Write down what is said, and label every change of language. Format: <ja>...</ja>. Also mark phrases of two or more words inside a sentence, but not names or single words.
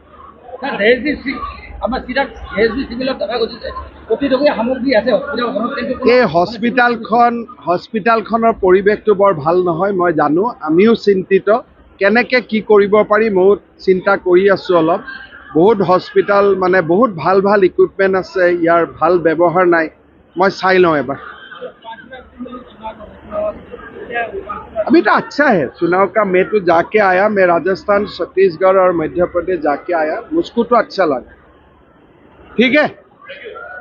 <as>এই হস্পিটেলখনৰ পৰিৱেশটো বৰ ভাল নহয়, মই জানো। আমিও চিন্তিত, কেনেকৈ কি কৰিব পাৰি ময়ো চিন্তা কৰি আছোঁ অলপ। বহুত হস্পিটেল মানে বহুত ভাল ভাল ইকুইপমেণ্ট আছে, ইয়াৰ ভাল ব্যৱহাৰ নাই। মই চাই লওঁ এবাৰ।</as> <hi>अभी तो अच्छा है। चुनाव का मैं तो जाके आया, मैं राजस्थान, छत्तीसगढ़ और मध्य प्रदेश जाके आया, मुझको तो अच्छा लगा। ठीक है।</hi>